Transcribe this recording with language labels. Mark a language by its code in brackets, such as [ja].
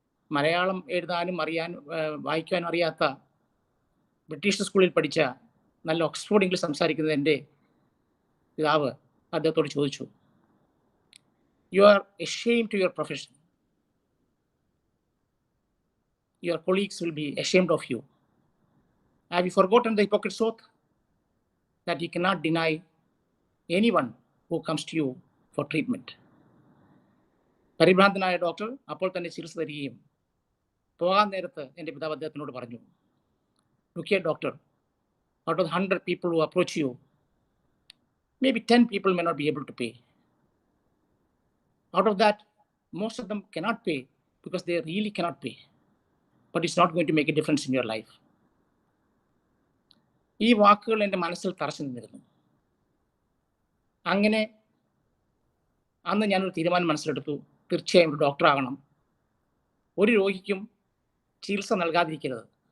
[ml] മലയാളം എഴുതാനും വായിക്കാനും അറിയാത്ത ബ്രിട്ടീഷ് സ്കൂളിൽ പഠിച്ച നല്ല ഓക്സ്ഫോർഡ് ഇംഗ്ലീഷ് സംസാരിക്കുന്നത് എൻ്റെ പിതാവ് അദ്ദേഹത്തോട് ചോദിച്ചു, [en] You are ashamed to your profession. Your colleagues will be ashamed of you. Have you forgotten the hypocrite's oath that you cannot deny anyone who comes to you for treatment? [ml] പരിഭ്രാന്തനായ doctor അപ്പോൾ തന്നെ ചികിത്സ തരികയും പോകാൻ നേരത്ത് എൻ്റെ പിതാവ് അദ്ദേഹത്തിനോട് പറഞ്ഞു, [en] look here doctor, out of 100 people who approach you, maybe 10 people may not be able to pay. Out of that, most of them cannot pay because they really cannot pay. But it's not going to make a difference in your life. [ml] ഈ വാക്കുകൾ എൻ്റെ മനസ്സിൽ തറച്ചു നിന്നിരുന്നു. അങ്ങനെ അന്ന് ഞാനൊരു തീരുമാനം മനസ്സിലെടുത്തു, തീർച്ചയായും ഒരു ഡോക്ടറാകണം. ഒരു രോഗിക്കും ചികിത്സ നൽകാതിരിക്കരുത്.